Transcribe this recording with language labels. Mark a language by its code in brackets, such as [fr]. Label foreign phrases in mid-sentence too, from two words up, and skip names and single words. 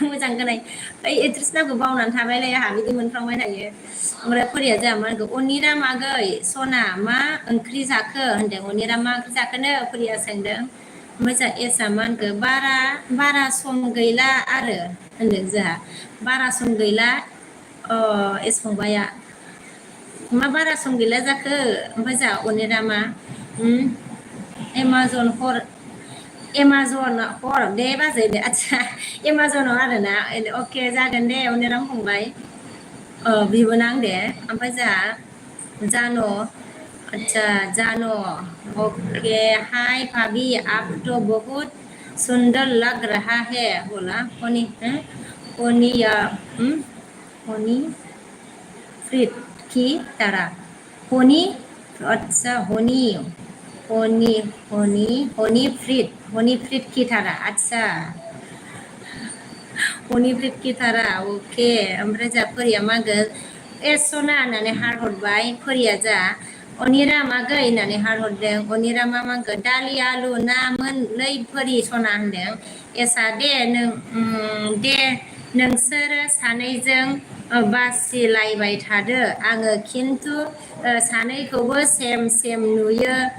[brx] मोजां खोनायो ओइ एक्ट्रिस नामखौ बावनानै थाबायलै आंहा बिदि मोनफ्लांबाय थायो ओमफ्राय फोरिया जोंहा मा होनगौ अनिराम आगै सना मा ओंख्रि जाखो होनदों अनिराम मा ओंख्रि जाखोनो फोरिया सोंदों ओमफ्राय जोंहा एसआ मा होनखो बारा सम गैला आरो होनदों जोंहा बारा सम गैला एस फंबाया मा बारा सम गैला जाखो ओमफ्राय जोंहा अनिरामा एमाजन हर दे बाजै दे आदसा एमाजनाव आरोना अके जागोन दे अनिराम फंबाय बिबोनां दे ओमफ्राय जोंहा जानो ओके हाय [hi] भाभी आप तो बहुत सुंदर लग रहा है [brx] बोला होनी [hi] फ्रिट की तरह होनी अच्छा होनी फ्रिट की तरह अच्छा हनी फ्रिट की तरह [brx] अके ओमफ्राय जोंहा फोरिया मा होनगोन एस सना होननानै हारहरबाय फोरिया जोंहा अनिराम आगै होननानै हारहरदों अनिरामा मा होनगोन दालि आलु ना मोनलै फोरि सना होनदों एसआ दे नोंसोरो सानैजों बासिलायबाय थादो आङो खिन्थु सानैखौबो सेम नुयो